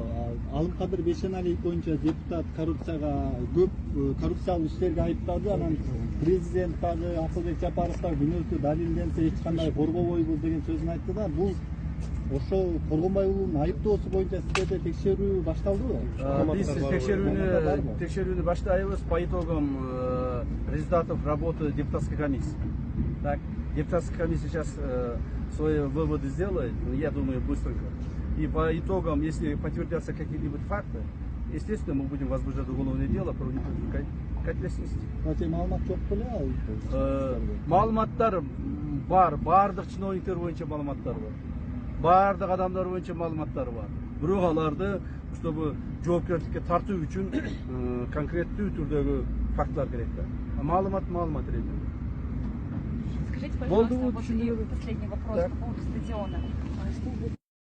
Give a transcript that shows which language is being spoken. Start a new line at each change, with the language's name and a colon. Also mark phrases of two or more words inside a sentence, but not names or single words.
Kyrgyz: Алымкадыр Бейшеналиев боюнча депутат көп коррупциялык иштерге айыптады. Анан президент дагы Акылбек Жапаров дагы күнөөсү далилденсе эч кандай коргобойбуз деген сөзүн айтты да. Бул ошол Коргонбай уулунун айыптоосу боюнча силерде текшерүү башталдыбы? Биз текшерүүнү баштайбыз
Russian: по итогам результатов работы депутатской комиссии. Так, депутатская комиссия сейчас свои выводы сделает, я думаю, быстренько. И по итогам, если подтвердятся какие-либо факты, естественно, мы будем возбуждать уголовное дело про привлекать к ответственности.
Kyrgyz: Маалымат жок беле? Маалыматтар бар, бардык чиновниктер боюнча маалыматтар бар. Бардык адамдар боюнча маалыматтар бар. Бирок аларды, чтобы жоопкерчиликке тартуу үчүн конкреттүү түрдөгү фактылар керек да. Маалымат ретинде.
Russian: Скажите, пожалуйста, вот и последний вопрос по поводу стадиона.